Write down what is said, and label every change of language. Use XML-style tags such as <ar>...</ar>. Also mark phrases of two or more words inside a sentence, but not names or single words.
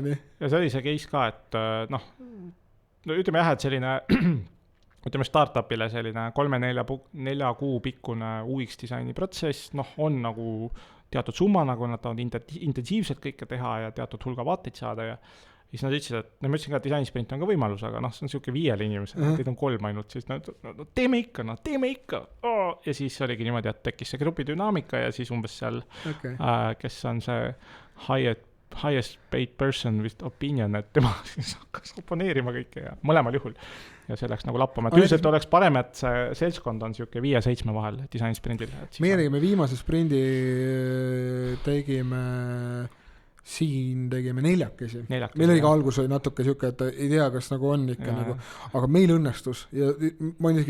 <et>Ja see oli see case ka, et ütleme jah, et selline ütleme startupile selline 3-4 kuu pikkune UX disaini protsess, on nagu teatud summa, nagu nad tahavad intensiivselt kõike teha ja teatud hulga vaateid saada ja siis nad ütlesid, et ma ütlesin ka, et disainisprint on ka võimalus, aga see on siuke 5 inimesel, teid on 3 ainult, siis teeme ikka. Ja siis oligi niimoodi, et tekkis see grupi dünaamika ja siis umbes seal, kes on see</et> <en>highest paid person with opinion,</en> <et>et tema siis hakkas oponeerima kõike ja mõlemal juhul. Ja see läks nagu lappama, et üldiselt oleks parem, et see seltskond on siuke 5-7 vahel disainisprindil. Meie tegime viimase sprindi, tegime 4. Meil oli ka algus oli natuke siuke, et ei tea, kas nagu on ikka nagu, aga meil õnnestus ja ma isegi...</et>